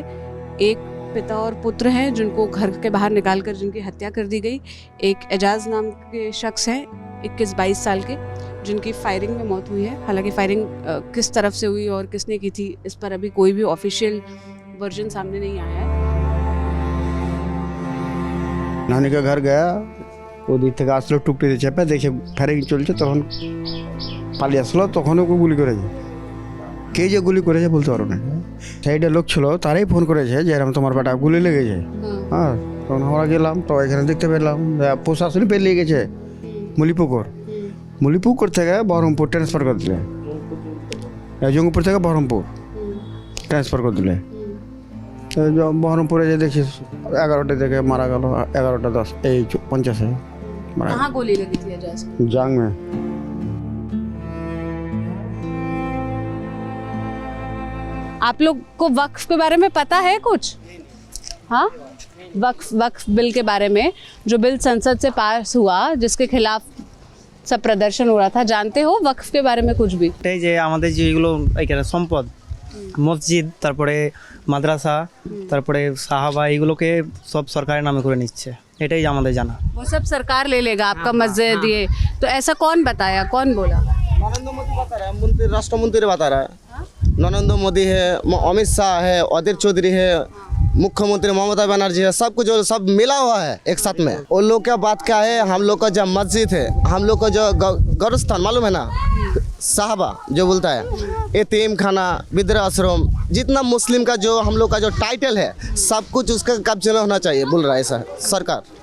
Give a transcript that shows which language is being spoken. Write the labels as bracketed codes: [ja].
[hi] एक पिता और पुत्र हैं जिनको घर के बाहर निकालकर जिनकी हत्या कर दी गई। एक एजाज नाम के शख्स हैं 21-22 साल के, जिनकी फायरिंग में मौत हुई है। हालांकि फायरिंग किस तरफ से हुई और किसने की थी, इस पर अभी कोई भी ऑफिशियल वर्जन सामने नहीं आया है। नानी का घर गया, [bn] ওদিক থেকে আসলো টুকটিতে চেপে দেখে ফায়ারিং চলছে, তখন পালিয়ে আসলো। তখন ওকে গুলি করেছে। কে যে গুলি করেছে বলতে পারো না। সাইডে লোক ছিল, তারাই ফোন করেছে যে এরকম তোমার বেটা গুলি লেগেছে। হ্যাঁ, তখন আমরা গেলাম, তো এখানে দেখতে পেলাম প্রশাসনই পেরিয়ে গেছে মুলিপুকুর থেকে বহরমপুর ট্রান্সফার করে দিলে, জঙ্গিপুর থেকে বহরমপুর ট্রান্সফার করে দিলে। তো বহরমপুরে যে দেখি 11টা থেকে মারা গেল, 11:10 এই 50 मारा। [hi] कहाँ गोली लगी थी एजाज को? जांग में। आप लोग को वक्फ के बारे में पता है कुछ? हाँ, वक्फ बिल के बारे में, जो बिल संसद से पास हुआ जिसके खिलाफ सब प्रदर्शन हो रहा था, जानते हो वक्फ के बारे में कुछ भी? [bn] যে আমাদের যেগুলো এখানে সম্পদ, মসজিদ, তারপরে মাদ্রাসা, তারপরে সাহাবা, এগুলোকে সব সরকারের নামে করে নিচ্ছে, এটাই আমাদের জানা। [hi] वो सब सरकार ले लेगा आपका मस्जिद ये, तो ऐसा कौन बताया, कौन बोला? नरेंद्र मोदी बता रहा है, मंत्री राष्ट्र मंत्री बता रहा है। नरेंद्र मोदी है, अमित शाह है, अधीर चौधरी है, मुख्यमंत्री ममता बनर्जी है, सब कुछ जो सब मिला हुआ है एक साथ में। उन लोग का बात क्या है, हम लोग का जो मस्जिद है, हम लोग का जो गौरस्थान मालूम है ना, साहबा जो बोलता है, यतीम खाना, वृद्धा आश्रम, जितना मुस्लिम का जो हम लोग का जो टाइटल है, सब कुछ उसका कब्जे में होना चाहिए बोल रहा है ऐसा सरकार।